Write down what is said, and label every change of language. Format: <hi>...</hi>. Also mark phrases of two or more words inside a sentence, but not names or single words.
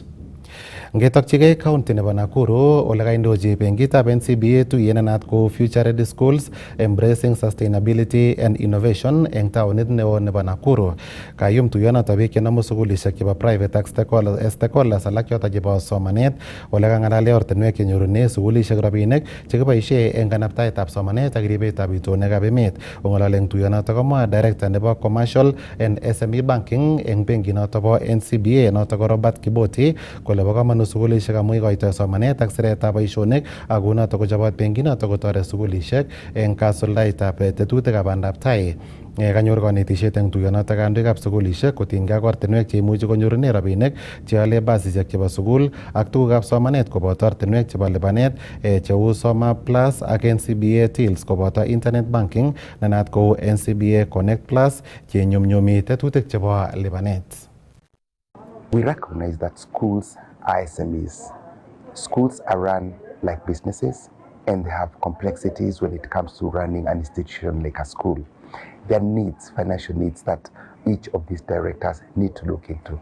<sgc>Ngetokchigei county nebo Nakuru ole kaindochi benkitab NCBA tuyet nenat ko Future Ready Schools Embracing Sustainability and Innovation eng taonit neo nebo Nakuru. Kayum tuyonoto biik chenomu sukulishek chebo private ak stakeholders alak choto chebo somanet ole kang'alale ortinwek chenyorune sukulishek rabinik chekiboisie eng kanaptaetab somanet ak ribetab itonwekab emet. Ong'olole eng tuyonoto komwa director nebo</sgc> <en>commercial and SME banking</en> <sgc>eng benkinoto bo NCBA noto ko Robert Kiboti kole bo kamanut sukulishek amu ikoitoi somanet ak siretab boisionik ak kunoto kochobot benkinoto kotoret sukulishek eng kasuldaetab tetutikab bandab tai. Kanyor kanetisiet eng tuyonoto kandoikab sukulishek kotinygei ak ortinwek cheimuchi konyorune rabinik cheole basisiek chebo sukul ak tugukab somanet koboto ortinwek chebo lipanet cheu Soma Plus ak NCBA Tills koboto</sgc> <en>internet banking</en> <sgc>nenat kou NCBA Connect Plus chenyumnyumi tetutik chebo lipanet.</sgc> <en>We recognize that schools are SMEs. Schools are run like businesses and they have complexities when it comes to running an institution like a school. There are needs, financial needs that each of these directors need to look into.</en>